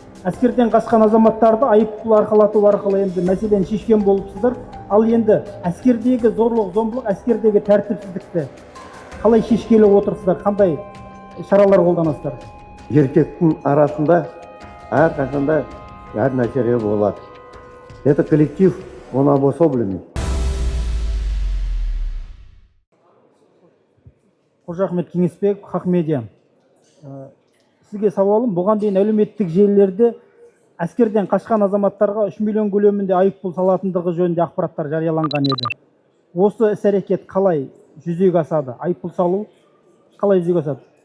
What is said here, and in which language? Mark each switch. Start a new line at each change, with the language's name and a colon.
Kazakh: Әскерден қашқан азаматтарды айыппұл арқалату арқылы енді мәселені шешкен болыпсыздар. Ал енді әскердегі зорлық, зомбылық, әскердегі тәртіпсіздікті қалай шешкелі отырсыздар? Қандай шаралар қолданасыздар? Еркектің арасында әрқашанда әр нәрсе болады.
Russian: Это коллектив, он обособленный.
Kazakh: Қожа Ахмет Кеңесбек, Хақ Медиа. Сізге сауалым, бұған дейін әлеуметтік желілерде әскерден қашқан азаматтарға 3 миллион көлемінде айыппұл салатындығы жөнінде ақпараттар жарияланған еді. Осы іс-әрекет қалай жүзеге асады? Айыппұл салу қалай жүзеге асады?